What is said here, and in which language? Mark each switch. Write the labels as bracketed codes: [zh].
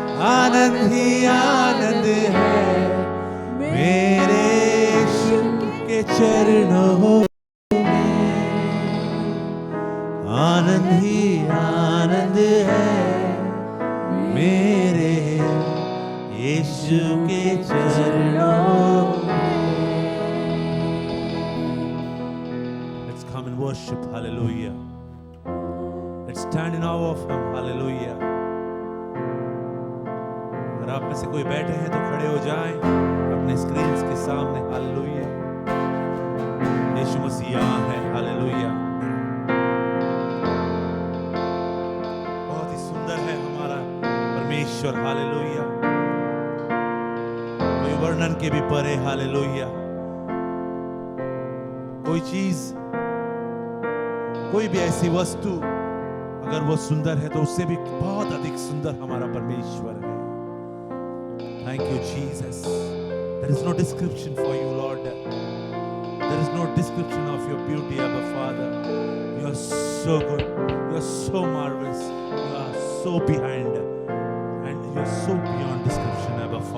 [hi] आनंद ही आनंद है मेरे यीशु के चरणों में, आनंद ही आनंद है मेरे यीशु के चरणों में। [en] Let's come and worship, hallelujah. Let's stand in awe of him, hallelujah. [hi] अगर आप में से कोई बैठे हैं तो खड़े हो जाएं अपने स्क्रीन्स के सामने, हालेलुया। यीशु मसीह यहाँ है, हालेलुया। बहुत ही सुंदर है हमारा परमेश्वर, हालेलुया, कोई वर्णन के भी परे, हालेलुया। कोई चीज, कोई भी ऐसी वस्तु अगर वो सुंदर है तो उससे भी बहुत अधिक सुंदर हमारा परमेश्वर है। [en] Thank you, Jesus. There is no description for you, Lord. There is no description of your beauty, Abba Father. You are so good. You are so marvelous. You are so behind. And you are so beyond description, Abba